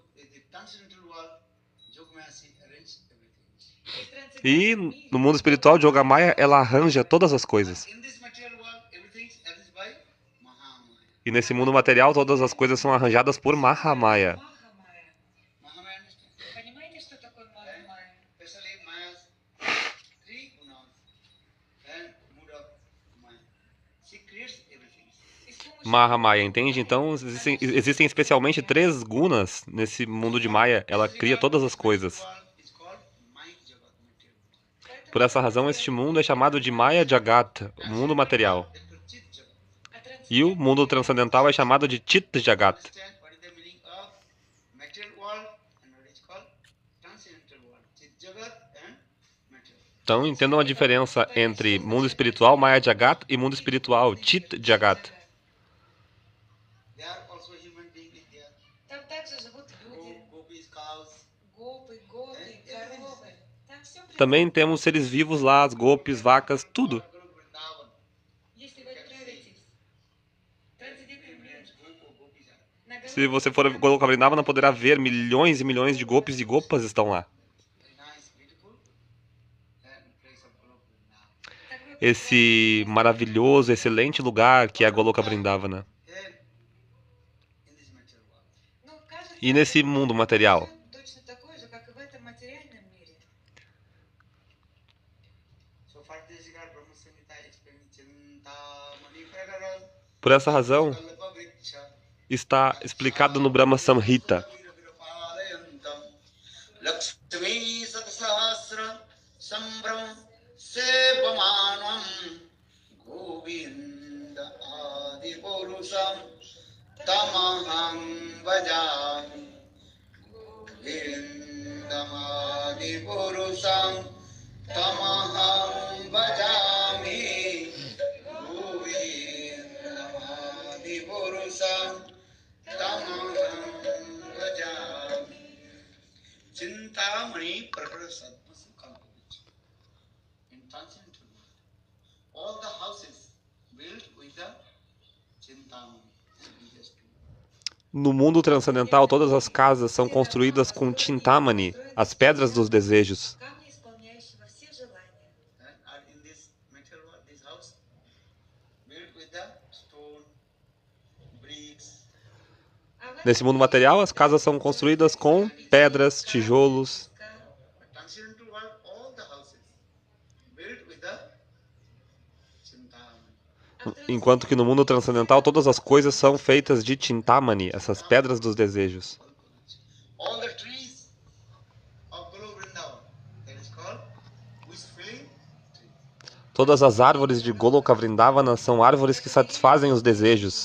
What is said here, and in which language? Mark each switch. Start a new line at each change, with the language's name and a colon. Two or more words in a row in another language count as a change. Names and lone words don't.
Portuguese: E no mundo espiritual, Yogamaya, ela arranja todas as coisas. E nesse mundo material, todas as coisas são arranjadas por Mahamaya.
Russian: Махамая. Понимаете, что такое Махамая? И с помощью Mahamaya,
Portuguese: entende? Então, existem especialmente 3 gunas nesse mundo de Maya. Ela cria todas as coisas. Por essa razão, este mundo é chamado de Maya Jagat, o mundo material. E o mundo transcendental é chamado de Chit Jagat. Então, entendam a diferença entre mundo espiritual, Maya Jagat, e mundo espiritual, Chit Jagat.
Russian: Там также живут люди, гопы, готы, коровы. Там все
Portuguese: Também temos seres vivos lá, as gopis, vacas, tudo.
Russian: Если вы отправитесь в трансцендентный мир, на
Portuguese: Se você for a Goloka Vrindavana, poderá ver milhões e milhões de gopis e gopas estão lá. Esse maravilhoso, excelente lugar que é a Goloka Vrindavana.
Russian: Ну, кажется,
Portuguese: E nesse mundo material?
Russian: точно такой же, как и в этом материальном мире.
Portuguese: Por essa razão, está explicado no Brahma Samhita.
Sanskrit: Lakshmi Satsahasra Sambram Sevamanam Govinda Adi Purusam Tamaham Bhajami Govinda Adi Purusam Tamaham Bhajami Govinda Adi Purusam Tamaham Bhajami Chintamani Prakara Sattva Kalpavich.
English: In transcendental world, all the houses built with the Chintamani.
Portuguese: No mundo transcendental, todas as casas são construídas com Chintamani, as pedras dos desejos.
Russian: Камни, исполняющего все желания.
English: And in this material world, this house built with the stone, bricks.
Russian: А в
Portuguese: Nesse mundo material, as casas são construídas com pedras, tijolos.
English: But transcendental world, all the houses built with the Chintamani.
Portuguese: Enquanto que no mundo transcendental, todas as coisas são feitas de Chintamani, essas pedras dos desejos.
English: All the trees of Golo Vrindavan, that is called wish-filling tree.
Portuguese: Todas as árvores de Goloka Vrindavana são árvores que satisfazem os desejos.